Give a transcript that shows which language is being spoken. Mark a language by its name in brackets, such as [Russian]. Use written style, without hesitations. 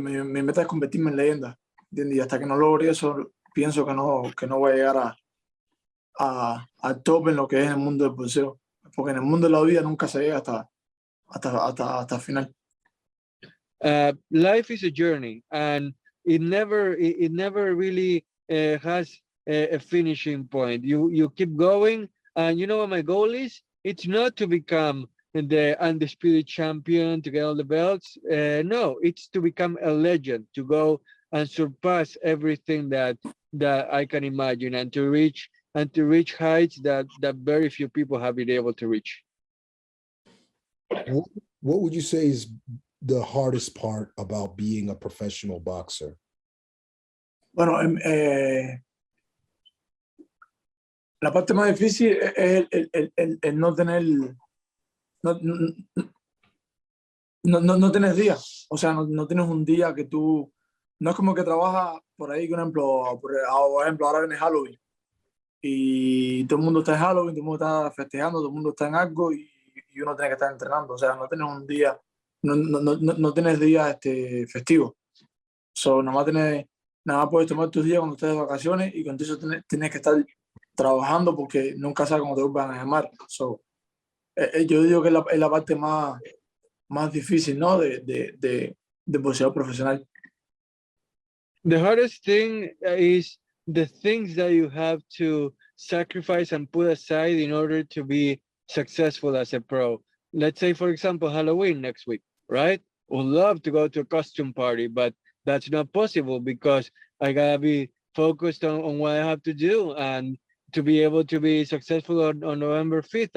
[Spanish] Mi meta es convertirme en leyenda, ¿entiendes? Y hasta que no logre eso, pienso que no voy a llegar al top en lo que es el mundo del boxeo. Porque en el mundo de la vida nunca se llega hasta el final. [English] Life is a journey, and it never really has a finishing point. You keep going, and you know what my goal is? It's not to become the undisputed champion, to get all the belts. No, it's to become a legend, to go and surpass everything that I can imagine, and to reach heights that very few people have been able to reach. What would you say is the hardest part about being a professional boxer? [Spanish] Bueno, la parte más difícil es el no tener no tienes días. O sea, no tienes un día que tú... No es como que trabajas por ahí, por ejemplo, ahora viene Halloween y todo el mundo está en Halloween, todo el mundo está festejando, todo el mundo está en algo y uno tiene que estar entrenando. O sea, no tienes un día, no tienes días festivos. So, nada más puedes tomar tus días cuando estés de vacaciones, y con eso tienes que estar trabajando porque nunca sabes cómo te van a llamar. So, yo digo que es la parte más difícil, ¿no? de boxeador profesional. [English] The hardest thing is the things that you have to sacrifice and put aside in order to be successful as a pro. Let's say, for example, Halloween next week, right? Would love to go to a costume party, but that's not possible because I gotta be focused on what I have to do and to be able to be successful on November 5th.